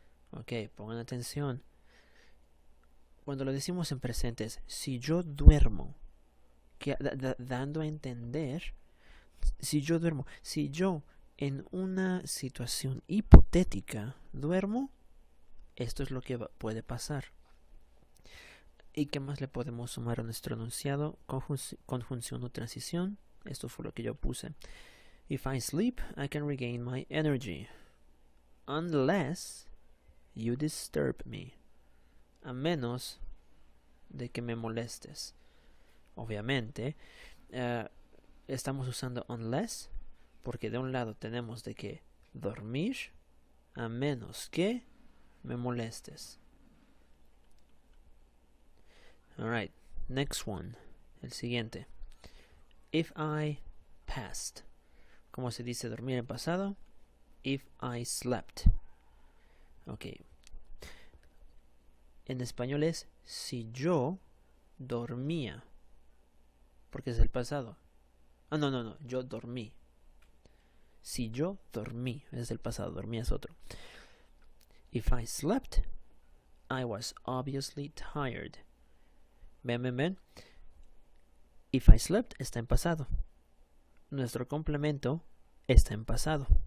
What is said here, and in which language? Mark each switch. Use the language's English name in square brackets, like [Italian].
[Spanish] Ok, pongan atención. Cuando lo decimos en presentes, si yo duermo, dando a entender, si yo duermo, si yo en una situación hipotética duermo, esto es lo que puede pasar. ¿Y qué más le podemos sumar a nuestro enunciado? Conjunción o transición. Esto fue lo que yo puse. [English] If I sleep, I can regain my energy. Unless you disturb me. [Spanish] A menos de que me molestes. Obviamente, estamos usando unless porque de un lado tenemos de que dormir a menos que me molestes. [English] Alright, next one. [Spanish] El siguiente. [English] If I passed. [Spanish] ¿Cómo se dice dormir en pasado? [English] If I slept. [Spanish] Ok. En español es si yo dormía. Porque es el pasado. No. Yo dormí. Si yo dormí. Es el pasado. Dormí es otro. [English] If I slept, I was obviously tired. [Spanish] Ven. [English] If I slept [Spanish] está en pasado. Nuestro complemento está en pasado.